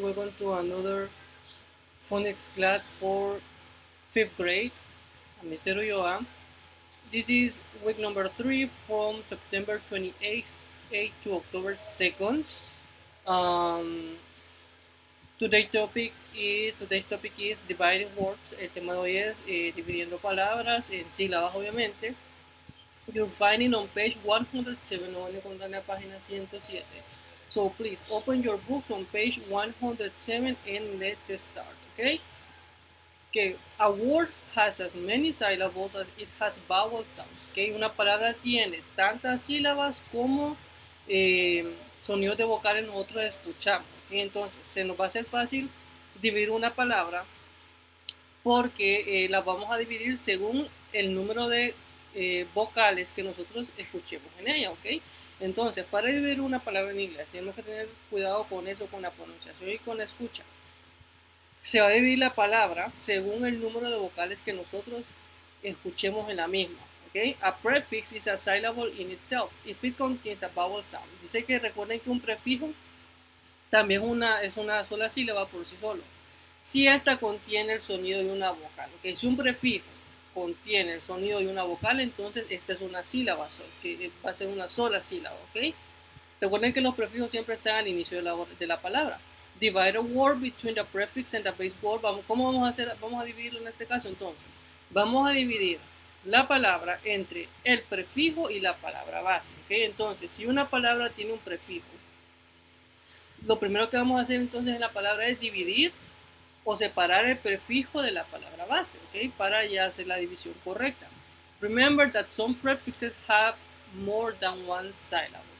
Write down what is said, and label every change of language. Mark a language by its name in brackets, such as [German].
[English] Welcome to another phonics class for 5th grade. I'm Mr. Ulloa. This is week number 3 from September 28th to October 2nd. Um, today's topic is dividing words. [Spanish] El tema de hoy es dividiendo palabras en sílabas, obviamente. [English] You're finding on page 107, [Spanish] no van a encontrar en la página 107. [English] So please open your books on page 107 and let's start, okay? Okay, a word has as many syllables as it has vowel sounds, okay? [Spanish] Una palabra tiene tantas sílabas como sonidos de vocales nosotros escuchamos, ¿okay? Entonces se nos va a hacer fácil dividir una palabra porque las vamos a dividir según el número de vocales que nosotros escuchemos en ella, ¿ok? Entonces, para dividir una palabra en inglés, tenemos que tener cuidado con eso, con la pronunciación y con la escucha. Se va a dividir la palabra según el número de vocales que nosotros escuchemos en la misma, ¿ok? [English] A prefix is a syllable in itself if it contains a vowel sound. [Spanish] Dice que recuerden que un prefijo también es una sola sílaba por sí solo. Si esta contiene el sonido de una vocal, ¿ok? Si un prefijo contiene el sonido de una vocal, entonces esta es una sílaba, que va a ser una sola sílaba, ¿ok? Recuerden que los prefijos siempre están al inicio de la palabra. [English] Divide a word between the prefix and the base word. [Spanish] ¿Cómo vamos a hacer? Vamos a dividirlo en este caso entonces. Vamos a dividir la palabra entre el prefijo y la palabra base, ¿ok? Entonces, si una palabra tiene un prefijo, lo primero que vamos a hacer entonces en la palabra es dividir o separar el prefijo de la palabra base, ¿ok? Para ya hacer la división correcta. [English] Remember that some prefixes have more than one syllable.